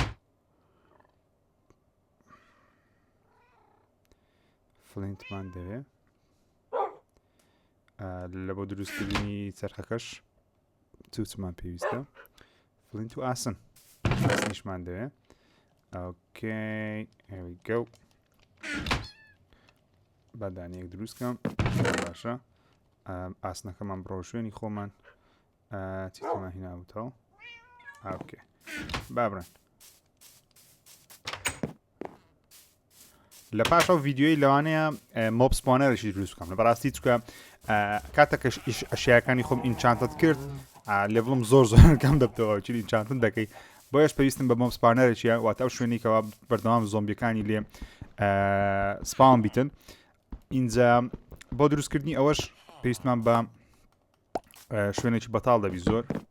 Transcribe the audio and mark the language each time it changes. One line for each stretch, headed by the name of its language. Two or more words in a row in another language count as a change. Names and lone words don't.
Central Kurdish: فلینتمان دەوێ لە بۆ دروستکردنی چەرخەکەش چوچمان پێویستە فلینت و ئاسن ئاسنیشمان دەوێ اوكي
English: here we go
Central Kurdish: بەدانەیەک دروستکەم باشە ئاسنەکەمان بڕۆ شوێنی خۆمان چیکەمان هیناوتەوە اوكي بابڕێن لە پاش ئەو ڤیدیۆی لەوانەیە
English: mob spawner
Central Kurdish: دروست بکەم لە بەڕاستی چکە کاتێک ئەشیاکانی خۆم ئینچانتت کرد لێڤڵم زۆر کەم دەبتەوە چی ئینچانتن دەکەی بۆیش پێویستم بە
English: mob spawner
Central Kurdish: واتە ئەو شوێنێکەوە بەردەوام زۆمبیەکانی لێ سپاون بیتن اینجا بۆ دروستکردنی ئەوەش پێویستمان بە شوێنێکی بەتاڵ دەبی زۆر